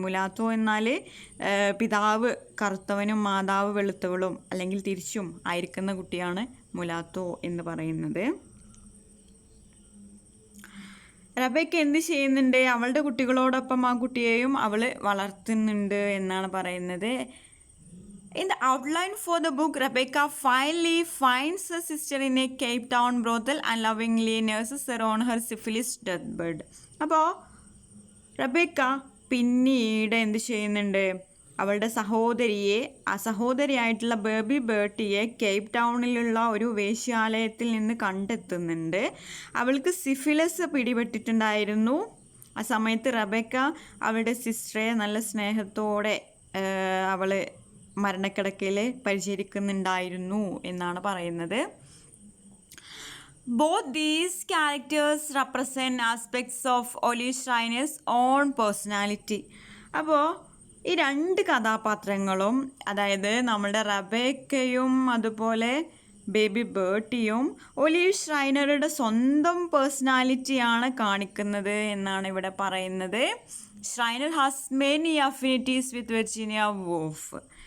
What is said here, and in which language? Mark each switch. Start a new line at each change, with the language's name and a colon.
Malayalam: മുലാത്തോ എന്നാൽ പിതാവ് കറുത്തവനും മാതാവ് വെളുത്തവളും അല്ലെങ്കിൽ തിരിച്ചും ആയിരിക്കുന്ന കുട്ടിയാണ് മുലാത്തോ എന്ന് പറയുന്നത്. റബേക്ക എന്ത് ചെയ്യുന്നുണ്ട്? അവളുടെ കുട്ടികളോടൊപ്പം ആ കുട്ടിയെയും അവൾ വളർത്തുന്നുണ്ട് എന്നാണ് പറയുന്നത്.
English: In the outline for the book, Rebecca finally finds her sister in a Cape Town brothel and lovingly nurses her on her syphilis deathbed.
Malayalam: അപ്പോൾ റബേക്ക പിന്നീട് എന്ത് ചെയ്യുന്നുണ്ട്? അവളുടെ സഹോദരിയായിട്ടുള്ള ബേബി ബേർട്ടിയെ കേപ്പ് ടൗണിലുള്ള ഒരു വേശ്യാലയത്തിൽ നിന്ന് കണ്ടെത്തുന്നുണ്ട്. അവൾക്ക് സിഫിലിസ് പിടിപെട്ടിട്ടുണ്ടായിരുന്നു. ആ സമയത്ത് റബേക്ക അവളുടെ സിസ്റ്ററെ നല്ല സ്നേഹത്തോടെ അവൾ മരണക്കിടക്കയിൽ പരിചരിക്കുന്നുണ്ടായിരുന്നു എന്നാണ് പറയുന്നത്.
English: Both these characters represent aspects of Olive Schreiner's own personality.
Malayalam: അപ്പോൾ ഈ രണ്ട് കഥാപാത്രങ്ങളും, അതായത് നമ്മുടെ റബേക്കയും അതുപോലെ ബേബി ബേർട്ടിയും ഒലീവ് ഷ്രൈനറുടെ സ്വന്തം പേഴ്സണാലിറ്റിയാണ് കാണിക്കുന്നത് എന്നാണ് ഇവിടെ പറയുന്നത്.
English: Schreiner has many affinities with Virginia Woolf.